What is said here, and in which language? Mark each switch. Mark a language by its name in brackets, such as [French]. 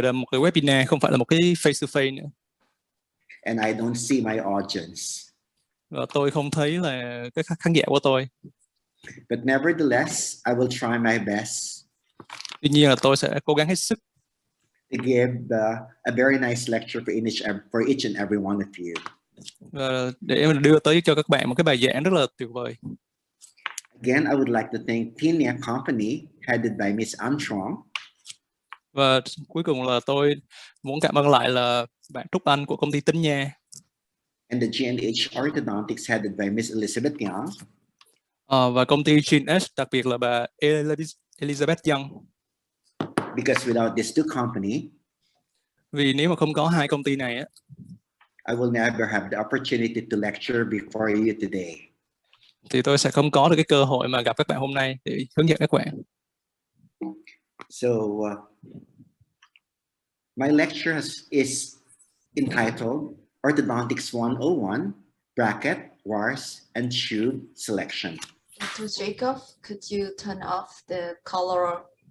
[Vietnamese] là một cái webinar, không phải là một cái [English] face to face [Vietnamese] nữa. [English] And I don't see my audience. [Vietnamese] Và tôi không thấy là cái khán giả của tôi. [English] But nevertheless, I will try my best. [Vietnamese] Tuy nhiên là tôi sẽ cố gắng hết sức [English] To give a very nice lecture for each and every one of you. [Vietnamese] Và để đưa tới cho các bạn một cái bài giảng rất là tuyệt vời. [English] Again, I would like to thank THકોNG headed by Miss Armstrong. [Vietnamese] Và cuối cùng là tôi muốn cảm ơn lại là bạn Trúc Anh của công ty Tính Nha. [English] And the G&H Orthodontics headed by Miss Elizabeth Young. [Vietnamese] Và công ty G&H đặc biệt là bà Elizabeth Young. [English] Because without these two companies, [Vietnamese] vì nếu mà không có hai công ty này á, [English] I will never have the opportunity to lecture before you today. [Vietnamese] thì tôi sẽ không có được cái cơ hội mà gặp các bạn hôm nay để hướng dẫn các bạn. [English] So my lecture is entitled Orthodontics 101, Bracket, Wires, and Tube Selection. To Jacob, could you turn off the color?